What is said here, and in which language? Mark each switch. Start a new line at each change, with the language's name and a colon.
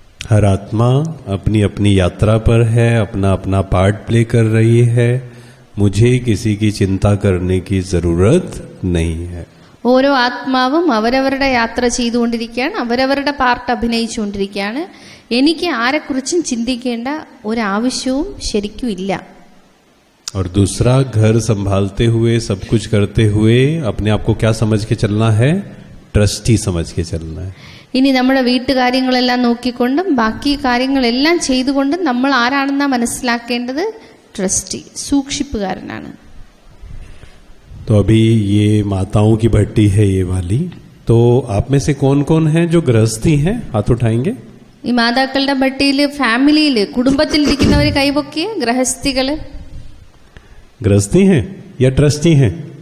Hindi: हर आत्मा अपनी अपनी यात्रा पर है, अपना अपना पार्ट प्ले कर रही है. मुझे किसी की चिंता करने की जरूरत नहीं है.
Malayalam: ഓരോ ആത്മാവും അവരവരുടെ യാത്ര ചെയ്തുകൊണ്ടിരിക്കുകയാണ്, അവരവരുടെ പാർട്ട് അഭിനയിച്ചുകൊണ്ടിരിക്കുകയാണ്. എനിക്ക് ആരെക്കുറിച്ചും ചിന്തിക്കേണ്ട ഒരാവശ്യവും ശരിക്കും ഇല്ല.
Hindi: और दूसरा, घर संभालते हुए, सब कुछ करते हुए अपने आप को क्या समझ के चलना है? ट्रस्टी समझ के चलना है.
Malayalam: ഇനി നമ്മുടെ വീട്ടുകാര്യങ്ങളെല്ലാം നോക്കിക്കൊണ്ടും ബാക്കി കാര്യങ്ങളെല്ലാം ചെയ്തുകൊണ്ടും നമ്മൾ ആരാണെന്നാ മനസ്സിലാക്കേണ്ടത്? ट्रस्टी, सूक्षिपकारनाണ്.
Hindi: तो अभी ये माताओं की भट्टी है ये वाली. तो आप में से कौन कौन है जो गृहस्थी हैं? हाथ उठाएंगे.
Malayalam: ഈ മാതാക്കളുടെ ഭട്ടിയിൽ ഫാമിലിയിൽ കുടുംബത്തിൽ ഇരിക്കുന്നവർ കൈപൊക്കിയ ഗൃഹസ്ഥികള്.
Hindi: गृहस्थी हैं या ट्रस्टी हैं?